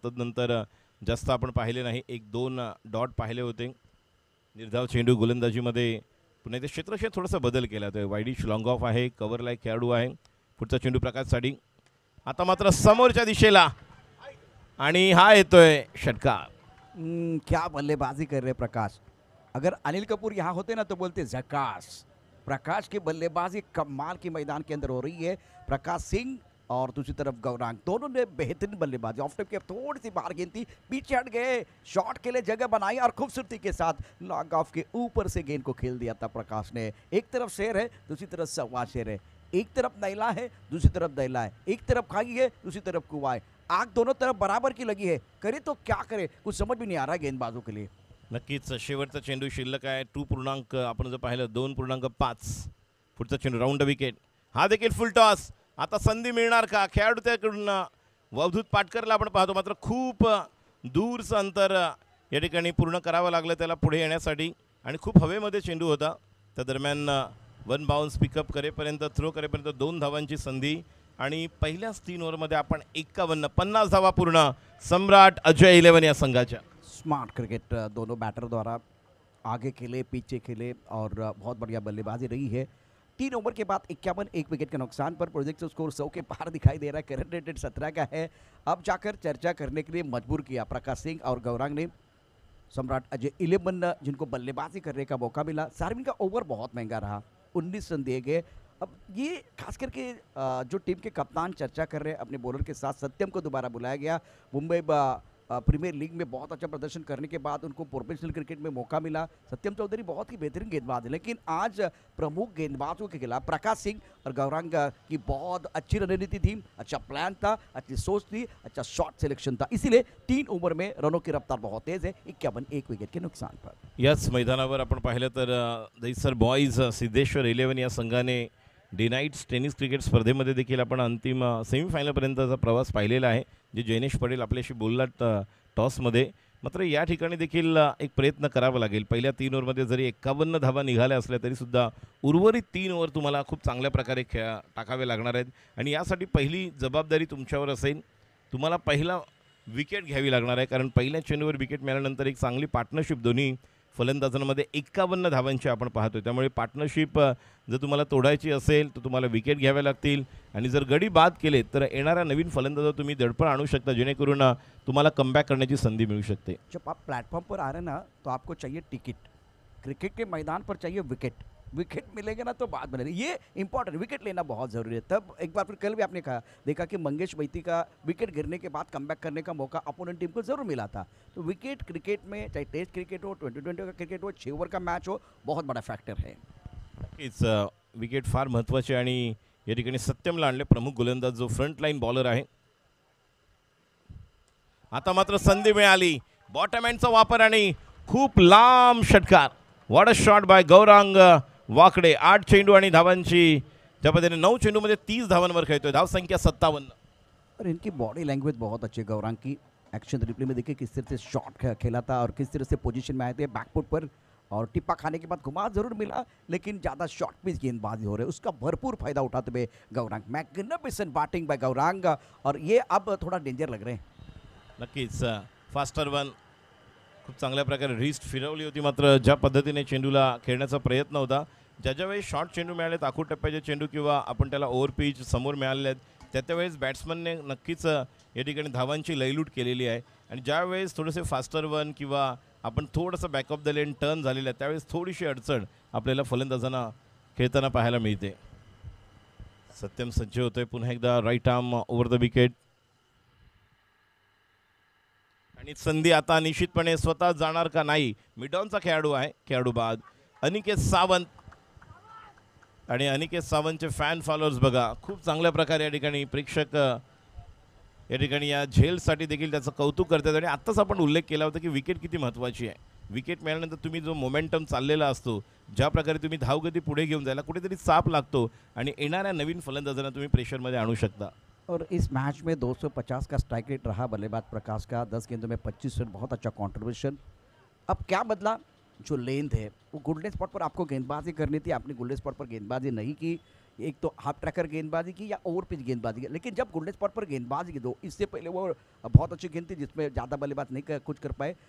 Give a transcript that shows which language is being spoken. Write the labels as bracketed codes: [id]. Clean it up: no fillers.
[mr] तदनंतर जास्त आपण पाहिले नाही, 1-2 डॉट पाहिले होते. निर्धाव चेंडू गोलंदाजीमध्ये पुन्हा इथे क्षेत्रक्षेत्र थोडासा बदल केला तो वाईडिश लॉंग ऑफ आहे, कव्हरला एक खेळाडू आहे. पुढचा चेंडू प्रकाश साडी, आता मात्र समोरच्या दिशेला आणि हा येतोय षटकार. [hi] क्या बल्लेबाजी कर रहे प्रकाश. अगर अनिल कपूर यहाँ होते ना तो बोलते झकास. प्रकाश की बल्लेबाजी कमाल की मैदान के अंदर हो रही है. प्रकाश सिंह और दूसरी तरफ गौरांग, दोनों ने बेहतरीन बल्लेबाजी. ऑफ टेप के थोड़ी सी बाहर गेंद थी, पीछे हट गए, शॉट के लिए जगह बनाई और खूबसूरती के साथ लॉन्ग ऑफ के ऊपर से गेंद को खेल दिया था प्रकाश ने. एक तरफ शेर है, दूसरी तरफ सवा शेर है. एक तरफ नैला है, दूसरी तरफ दैला है. एक तरफ खाई है, दूसरी तरफ कुआं है. आग दोनों तरफ बराबर की लगी है. करे तो क्या करे, कुछ समझ भी नहीं आ रहा गेंदबाजों के लिए. [mr] नक्कीच शेवटचा चेंडू शिल्लक आहे. 2 आपण जर पाहिलं 2.5. पुढचा चेंडू राऊंड विकेट, हा देखील फुल टॉस. आता संधी मिळणार का खेळाडू त्याकडून. अवधूत पाटकरला आपण पाहतो, मात्र खूप दूरचं अंतर या ठिकाणी पूर्ण करावं लागलं त्याला पुढे येण्यासाठी आणि खूप हवेमध्ये चेंडू होता. त्या दरम्यान 1 बाउन्स पिकअप करेपर्यंत, थ्रो करेपर्यंत 2 धावांची संधी आणि पहिल्याच 3 ओव्हरमध्ये आपण 51 धावा पूर्ण. सम्राट अजय 11 या संघाच्या. [hi] स्मार्ट क्रिकेट दोनों बैटर द्वारा आगे खेले, पीछे खेले और बहुत बढ़िया बल्लेबाजी रही है. 3 ओवर के बाद 51, 1 विकेट के नुकसान पर प्रोजेक्ट स्कोर 100 के पार दिखाई दे रहा है. करंट रेटेड 17 का है. अब जाकर चर्चा करने के लिए मजबूर किया प्रकाश सिंह और गौरांग ने. सम्राट अजय 11 जिनको बल्लेबाजी करने का मौका मिला. सार्विन का ओवर बहुत महंगा रहा, 19 रन दिए गए. अब ये खास करके जो टीम के कप्तान चर्चा कर रहे हैं अपने बॉलर के साथ, सत्यम को दोबारा बुलाया गया. मुंबई प्रीमियर लीग में बहुत अच्छा प्रदर्शन करने के बाद उनको प्रोफेशनल क्रिकेट में मौका मिला. सत्यम चौधरी बहुत ही बेहतरीन गेंदबाज है, लेकिन आज प्रमुख गेंदबाजों के खिलाफ प्रकाश सिंह और गौरांग की बहुत अच्छी रणनीति थी, अच्छा प्लान था, अच्छी सोच थी, अच्छा शॉट सिलेक्शन था. इसीलिए 3 ओवर में रनों की रफ्तार बहुत तेज है. 51, 1 विकेट के नुकसान पर. [mr] याच मैदानावर आपण पाहिलं तर दहिसर बॉईज सिद्धेश्वर 11 या संघाने डे नाईट्स टेनिस क्रिकेट स्पर्धेमध्ये देखील आपण अंतिम सेमीफायनलपर्यंतचा प्रवास पाहिलेला आहे, जे जयनेश पटेल आपल्याशी बोललात टॉसमध्ये. मात्र या ठिकाणी देखील एक प्रयत्न करावा लागेल. पहिल्या 3 ओव्हरमध्ये जरी 51 धावा निघाल्या असल्या तरीसुद्धा उर्वरित 3 ओव्हर तुम्हाला खूप चांगल्या प्रकारे टाकावे लागणार आहेत आणि यासाठी पहिली जबाबदारी तुमच्यावर असेल. तुम्हाला पहिला विकेट घ्यावी लागणार आहे, कारण पहिल्या चेंडूवर विकेट मिळाल्यानंतर एक चांगली पार्टनरशिप दोन्ही फलंदाजांमध्ये 51 धावांची आपण पाहतो. त्यामुळे पार्टनरशिप जर तुम्हाला तोडायची असेल तर तुम्हाला विकेट घ्याव्या लागतील आणि जर गडी बाद केले तर येणाऱ्या नवीन फलंदाजावर तुम्ही दडपण आणू शकता, जेणेकरून तुम्हाला कमबॅक करण्याची संधी मिळू शकते. [hi] जब आप प्लेटफॉर्म पर आ रहे हैं ना तो आपको चाहिए टिकट, क्रिकेट के मैदान पर चाहिए विकेट. विकेट मिलेगा ना तो बात बनेगी, ये इंपॉर्टेंट, विकेट लेना बहुत ज़रूरी है. तब एक बार फिर कल भी आपने कहा देखा कि मंगेश बैती का विकेट गिरने के बाद कमबैक करने का मौका अपोनेंट टीम को ज़रूर मिला था. तो विकेट क्रिकेट में चाहे टेस्ट क्रिकेट हो, 2020 का क्रिकेट हो, 6 ओवर का मैच हो, बहुत बड़ा फैक्टर है. [mr] नक्कीच विकेट फार महत्त्वाचे आणि या ठिकाणी सत्यमला आणले प्रमुख गोलंदाज जो फ्रंट लाईन बॉलर आहे. आता मात्र संधी मिळाली, बॉटम एंडचा वापर आणि खूप लांब षटकार. [en] what a shot by [mr] Gaurang वाकडे. 8 चेंडू आणि धावांची त्या पद्धतीने 9 चेंडूमध्ये 30 धावांवर खेळतोय. धावसंख्या 57. [hi] और इनकी बॉडी लैंग्वेज बहुत अच्छी है गौरांग की. एक्शन रिप्ले में देखिए किस तरह से शॉट खेला था और किस तरह से पोजीशन में आए थे बैकफुट पर, और टिप्पा खाने के बाद घुमा जरूर मिला लेकिन ज़्यादा शॉर्ट पिच गेंदबाजी हो रही है, उसका भरपूर फायदा उठाते हुए Gaurang. [en] magnificent batting by [hi] Gaurang, और ये अब थोड़ा डेंजर लग रहे हैं. [mr] नक्कीच फास्टर वन खूप चांगल्या प्रकारे रिस्ट फिरवली होती. मात्र ज्या पद्धतीने चेंडूला खेळण्याचा प्रयत्न होता, ज्या वेळेस शॉर्ट चेंडू मिळालेत, आखूड टप्प्याचे चेंडू किंवा आपण त्याला ओव्हर पिच समोर मिळाले आहेत, त्यावेळेस बॅट्समनने नक्कीच या ठिकाणी धावांची लयलूट केलेली आहे. आणि ज्यावेळेस थोडेसे फास्टर वन किंवा आपण थोडंसं back of the lane turn झालेलं आहे, त्यावेळेस थोडीशी अडचण आपल्याला फलंदाजांना खेळताना पाहायला मिळते. सत्यम सज्ज होतोय पुन्हा एकदा, right arm over the wicket. आणि संधी आता निश्चितपणे स्वतः जाणार का नाही. मिडॉनचा खेळाडू आहे, खेळाडू बाद अनिकेत सावंत. आणि अनिकेत सावंतचे फॅन फॉलोअर्स बघा, खूप चांगल्या प्रकारे या ठिकाणी प्रेक्षक या ठिकाणी या झेलसाठी देखील त्याचं कौतुक करतात. आणि आत्ताच आपण उल्लेख केला होता की विकेट किती महत्त्वाची आहे. विकेट मिळाल्यानंतर तुम्ही जो मोमेंटम चाललेला असतो, ज्या प्रकारे तुम्ही धावगती पुढे घेऊन जायला कुठेतरी चाप लागतो आणि येणाऱ्या नवीन फलंदाजांना तुम्ही प्रेशरमध्ये आणू शकता. [hi] और इस मैच में 250 का स्ट्राइक रेट रहा बल्लेबाज प्रकाश का, 10 गेंदों में 25 रन, बहुत अच्छा कंट्रीब्यूशन. अब क्या बदला, जो लेंथ है वो गोल्डन स्पॉट पर आपको गेंदबाजी करनी थी, आपने गोल्डन स्पॉट पर गेंदबाजी नहीं की. एक तो हाफ ट्रैकर गेंदबाजी की या ओवर पिच गेंदबाजी की, लेकिन जब गोल्डन स्पॉट पर गेंदबाजी की दो, इससे पहले वो बहुत अच्छी गेंद थी जिसमें ज़्यादा बल्लेबाज नहीं कुछ कर पाए.